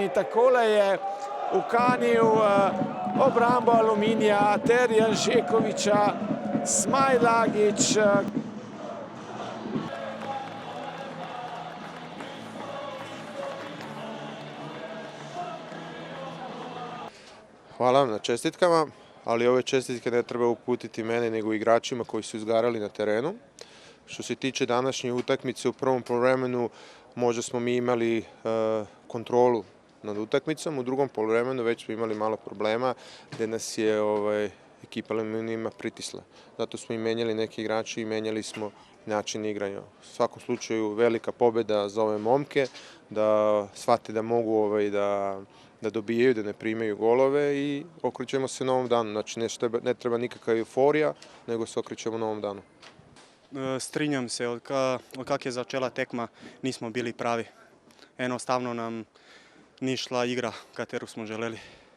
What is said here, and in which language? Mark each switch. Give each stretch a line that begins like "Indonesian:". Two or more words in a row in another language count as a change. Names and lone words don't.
Slovenian: Takole je ukanil obrambo Aluminija ter Janžekovića. Smajlagić.
Serbian: Hvala vam na čestitkama, ali ove čestitke ne treba uputiti meni nego igračima koji su izgarali na terenu. Što se tiče današnje utakmice, u prvom poluvremenu možda smo mi imali kontrolu nad utakmicom, u drugom poluvremenu već smo imali malo problema gdje nas je ekipa Aluminija pritisla. Zato smo i menjali neki igrači i menjali smo način igranja. U svakom slučaju velika pobjeda za ove momke, da shvate da mogu da dobijaju, da ne primaju golove i okrećemo se novom danu. Znači ne treba nikakva euforija, nego se okrećemo novom danu.
Slovenian: Strinjam se, od kak je začela tekma, nismo bili pravi. Enostavno nam ni šla igra, kateru smo želeli.